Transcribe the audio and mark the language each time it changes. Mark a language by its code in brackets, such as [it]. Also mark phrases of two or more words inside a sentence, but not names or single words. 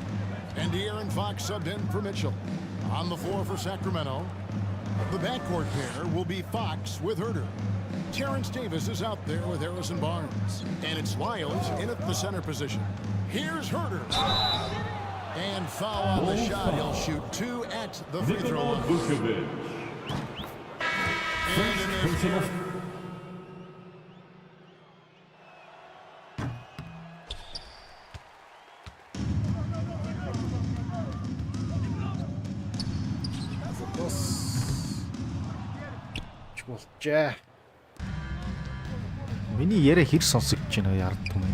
[en] And De'Aaron Fox subbed in for Mitchell. On the floor for Sacramento, the backcourt pair will be Fox with Herter. Terrence Davis is out there with Harrison Barnes. And it's Lyles in at the center position. Here's Herder. And foul on the shot. He'll shoot 2 at the free throw line. And in this [mn] болжээ. Миний яриа хэр сонсогдож байна вэ ярд юм.